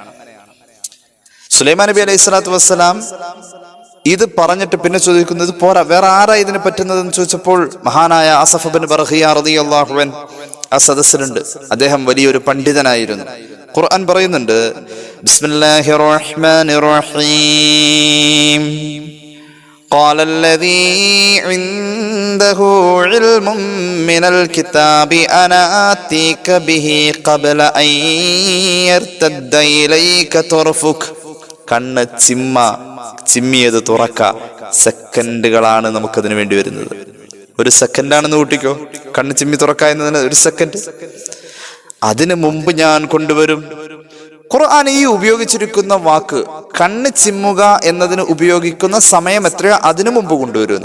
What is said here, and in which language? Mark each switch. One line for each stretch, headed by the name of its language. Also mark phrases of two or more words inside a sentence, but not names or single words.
Malayalam: സുലൈമാൻ നബി
Arabic: عليه الصلاة والسلام
Malayalam: ഇത് പറഞ്ഞിട്ട് പിന്നെ ചോദിക്കുന്നത് പോരാ, വേറെ ആരാ ഇതിന് പറ്റുന്നതെന്ന് ചോദിച്ചപ്പോൾ മഹാനായ ആസഫ് ഇബ്നു ബർഖിയ
Arabic: رضي الله عنه
Malayalam: ആ സദസ്സിലുണ്ട്. അദ്ദേഹം വലിയൊരു പണ്ഡിതനായിരുന്നു. ഖുർആൻ പറയുന്നുണ്ട്,
Arabic: بسم الله الرحمن الرحيم قال الذي عنده علم من الكتاب أنا آتيك به قبل أن يرتد إليك طرفك.
Malayalam: കണ്ണ് ചിമ്മിയത് തുറക്ക. സെക്കൻഡുകളാണ് നമുക്കതിന് വേണ്ടി വരുന്നത്. ഒരു സെക്കൻഡാണെന്ന് കൂട്ടിക്കോ, കണ്ണ് ചിമ്മി തുറക്ക എന്നതിന് ഒരു സെക്കൻഡ്. അതിനു മുമ്പ് ഞാൻ കൊണ്ടുവരും. ഖുർആൻ ഈ ഉപയോഗിച്ചിരിക്കുന്ന വാക്ക് കണ്ണ് ചിമ്മുക എന്നതിന് ഉപയോഗിക്കുന്ന സമയം എത്രയോ അതിനു മുമ്പ് കൊണ്ടുവരുന്ന.